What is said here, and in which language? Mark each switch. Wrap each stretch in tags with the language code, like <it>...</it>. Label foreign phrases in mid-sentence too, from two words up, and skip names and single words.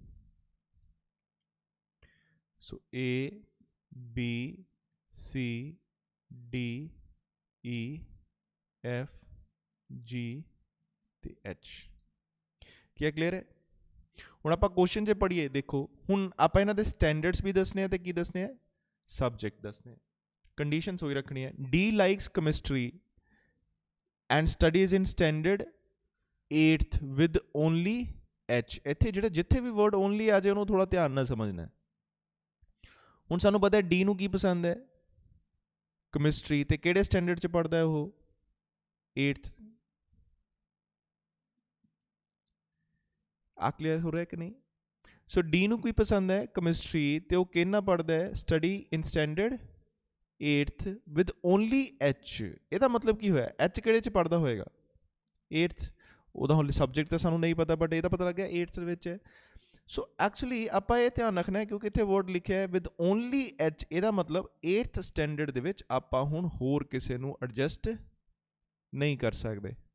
<pa>ਸੋ A B C D E F G ਤੇ H। ਕੀ ਕਲੀਅਰ ਹੈ? ਹੁਣ ਆਪਾਂ ਕੁਐਸਚਨ 'ਚ ਪੜ੍ਹੀਏ, ਦੇਖੋ ਹੁਣ ਆਪਾਂ ਇਹਨਾਂ ਦੇ ਸਟੈਂਡਰਡਸ ਵੀ ਦੱਸਣੇ ਆ ਤੇ ਕੀ ਦੱਸਣੇ ਆ? ਸਬਜੈਕਟ ਦੱਸਣੇ। ਕੰਡੀਸ਼ਨਸ ਹੋਈ ਰੱਖਣੀ ਹੈ।</pa> <en>D likes chemistry and studies in standard 8th with only H।</en> <pa>ਇੱਥੇ ਜਿਹੜਾ ਜਿੱਥੇ ਵੀ</pa> <en>word only</en> <pa>ਆ ਜਾਏ ਉਹਨੂੰ ਥੋੜਾ ਧਿਆਨ ਨਾਲ ਸਮਝਣਾ। ਹੁਣ ਸਾਨੂੰ ਪਤਾ ਹੈ D ਨੂੰ ਕੀ ਪਸੰਦ ਹੈ? ਕੈਮਿਸਟਰੀ। ਤੇ ਕਿਹੜੇ ਸਟੈਂਡਰਡ 'ਚ ਪੜ੍ਹਦਾ ਹੈ ਉਹ? 8th। ਆ ਕਲੀਅਰ ਹੋ ਰਿਹਾ ਕਿ ਨਹੀਂ? ਸੋ D ਨੂੰ ਕੀ ਪਸੰਦ ਹੈ? ਕੈਮਿਸਟਰੀ। ਤੇ ਉਹ ਕਿਹਨਾਂ ਪੜ੍ਹਦਾ ਹੈ?</pa> <en>study in standard 8th with only H।</en> <pa>ਇਹਦਾ ਮਤਲਬ ਕੀ ਹੋਇਆ? H ਕਿਹੜੇ 'ਚ ਪੜ੍ਹਦਾ ਹੋਏਗਾ? 8th। ਉਹਦਾ ਹੁਣ ਸਬਜੈਕਟ ਤਾਂ ਸਾਨੂੰ ਨਹੀਂ ਪਤਾ, ਬਟ ਇਹਦਾ ਪਤਾ ਲੱਗਿਆ 8th ਦੇ ਵਿੱਚ ਹੈ।</pa> <en>so actually</en> <pa>ਆਪਾਂ ਇਹ ਧਿਆਨ ਰੱਖਣਾ ਹੈ ਕਿਉਂਕਿ ਇੱਥੇ ਵਰਡ ਲਿਖਿਆ ਹੈ</pa> <en>with only</en> <pa>H, ਇਹਦਾ ਮਤਲਬ 8th ਸਟੈਂਡਰਡ ਦੇ ਵਿੱਚ ਆਪਾਂ ਹੁਣ ਹੋਰ ਕਿਸੇ ਨੂੰ ਐਡਜਸਟ ਨਹੀਂ ਕਰ ਸਕਦੇ।</pa>